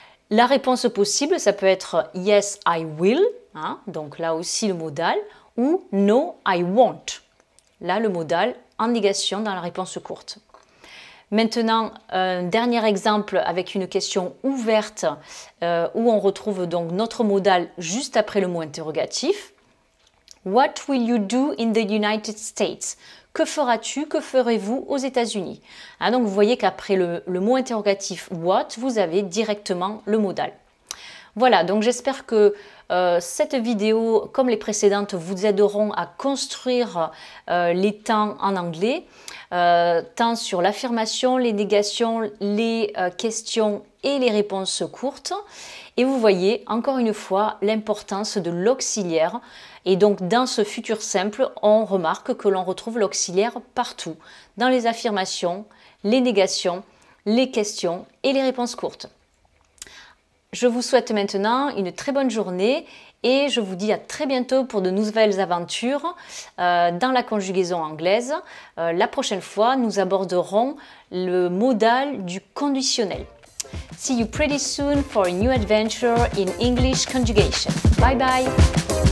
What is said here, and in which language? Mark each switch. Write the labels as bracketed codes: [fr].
[fr] La réponse possible, ça peut être [en] yes, I will. [fr] Donc là aussi le modal, ou [en] no, I won't. [fr] Là le modal en négation dans la réponse courte. Maintenant, un dernier exemple avec une question ouverte où on retrouve donc notre modal juste après le mot interrogatif. [en] What will you do in the United States? [fr] Que feras-tu, que ferez-vous aux États-Unis? Donc vous voyez qu'après le mot interrogatif what, vous avez directement le modal. Voilà, donc j'espère que cette vidéo, comme les précédentes, vous aideront à construire les temps en anglais, tant sur l'affirmation, les négations, les questions et les réponses courtes. Et vous voyez encore une fois l'importance de l'auxiliaire. Et donc dans ce futur simple, on remarque que l'on retrouve l'auxiliaire partout, dans les affirmations, les négations, les questions et les réponses courtes. Je vous souhaite maintenant une très bonne journée et je vous dis à très bientôt pour de nouvelles aventures dans la conjugaison anglaise. La prochaine fois, nous aborderons le modal du conditionnel. [en] See you pretty soon for a new adventure in English conjugation. Bye bye!